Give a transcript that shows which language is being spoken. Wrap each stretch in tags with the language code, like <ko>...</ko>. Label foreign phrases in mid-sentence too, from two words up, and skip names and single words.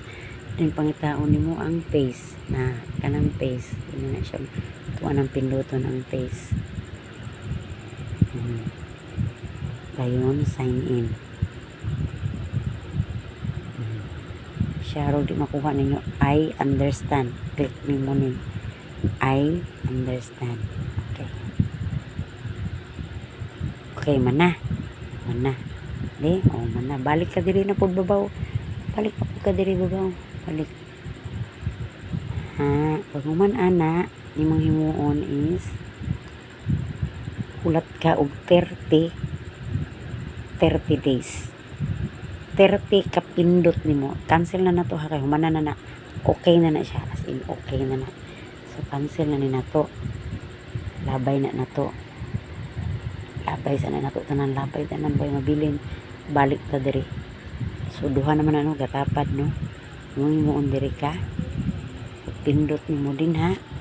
<ceb>Then pangitaon nimo ang paste. Na kanang paste. Yun na siya. Tuwan ang pinduton ang paste. Dayon, sign in. Siya ro di makuha ninyo.</ceb> <en>I understand. Click</en> <ceb>nimo ni.</ceb> <en>I understand. Okay.</en> <ceb>Okay, mana. Mana. Di? O, mana. Balik ka diri na po babaw. Balik ka diri babaw. Balik. Pag man ana, imong himuon is ulat ka og 30 days. 30 ka pindot nimo. Cancel na nato ha kay humana na. Okay na siya.</ceb> <en>As in okay</en> <ceb>na. So cancel na ni nato. Labay na nato. Labay sana nato tanan labay tanan boy mabilin. Balik ta diri. So duha naman gatapad no. Imong himuon diri ka. Pindot nimo din ha.</ceb>